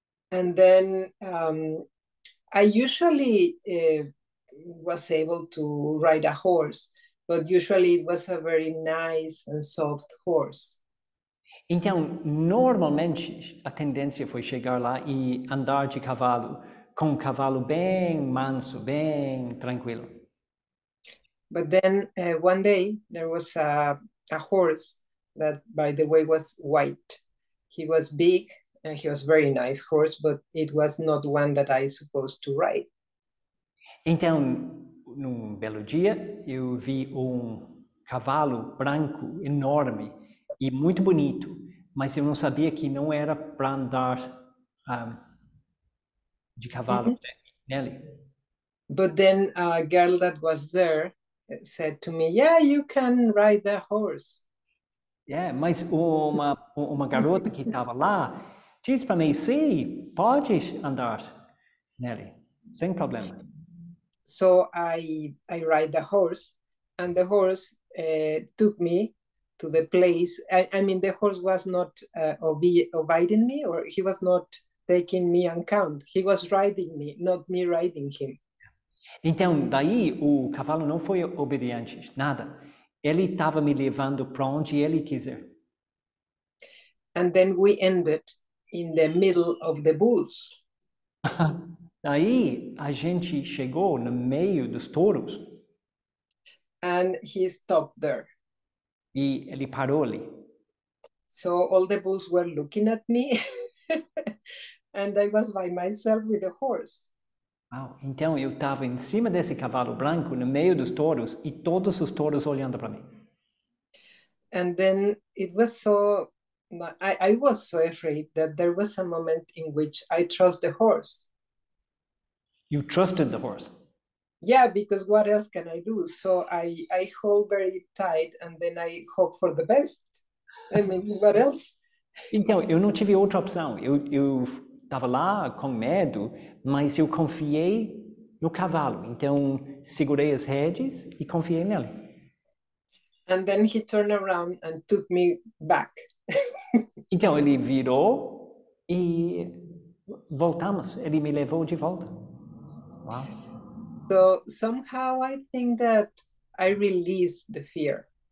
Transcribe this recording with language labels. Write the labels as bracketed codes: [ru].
[en] And then I usually was able to ride a horse, but usually it was a very nice and soft horse. [pt] Então, normalmente, a tendência foi chegar lá e andar de cavalo, com um cavalo bem manso, bem tranquilo. [en] But then one day there was a horse that, by the way, was white. He was big and he was very nice horse, but it was not one that I supposed to ride. [pt] Então, num belo dia, eu vi um cavalo branco enorme e muito bonito, mas eu não sabia que não era para andar de cavalo nele. [en] But then a girl that was there said to me, "Yeah, you can ride the horse." [pt] Mas uma garota que estava lá disse para mim, sim, pode andar nele, sem problema. [en] So I ride the horse, and the horse took me to the place. I mean, the horse was not obeying me, or he was not taking me on count. He was riding me, not me riding him. [pt] Então, daí o cavalo não foi obediente, nada. Ele estava me levando para onde ele quiser. [en] And then we ended in the middle of the bulls. [pt] Daí a gente chegou no meio dos touros. [en] And he stopped there. [pt] E ele parou ali. [en] So all the bulls were looking at me, and I was by myself with the horse. [pt] Então eu estava em cima desse cavalo branco, no meio dos touros, e todos os touros olhando para mim. [en] And then it was so, I was so afraid that there was a moment in which I trust the horse. You trusted the horse? Yeah, because what else can I do? So I hold very tight and then I hope for the best. I mean, what else? [pt] Então, eu não tive outra opção. Eu estava lá com medo, mas eu confiei no cavalo. Então, segurei as rédeas e confiei nele. [en] And then he turned around and took me back. [pt] Então, ele virou e voltamos. Ele me levou de volta. Wow. [en] So somehow I think that I released the fear.